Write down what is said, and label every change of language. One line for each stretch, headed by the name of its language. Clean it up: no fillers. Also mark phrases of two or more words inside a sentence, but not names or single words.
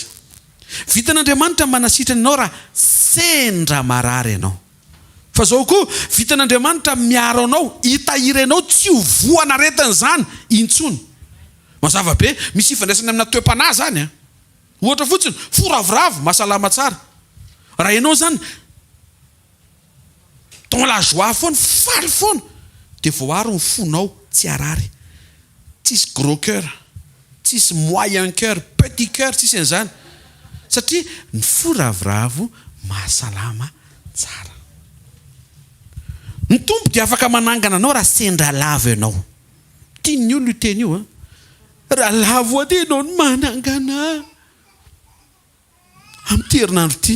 Malagasy: Vitan'Andriamanitra manasitrana anao raha sendra marary ianao. Fa zao koa vitan'Andriamanitra miaro anao, hitahiry anao tsy ho voana retiny zany intsony. Mazava be misy ifandraisana amina toe-panahy zany ohatra fotsiny foravoravo mahasalama tsara. Raha ianao zany
French: dans la joie
Malagasy: foana, faly foana, dia voaro ny fonao tsy harary. Tsisy
French: gros cœur,
Malagasy: tsisy
French: moyen cœur, petit cœur,
Malagasy: tsisy an'izany. Satria ny foravoravo mahasalama tsara. Ny Tompo dia afaka manangana anao raha sendra lava ianao. Tian'ny olona io teny io raha lavo dia ianao no manangana amin'ny herinandro ity.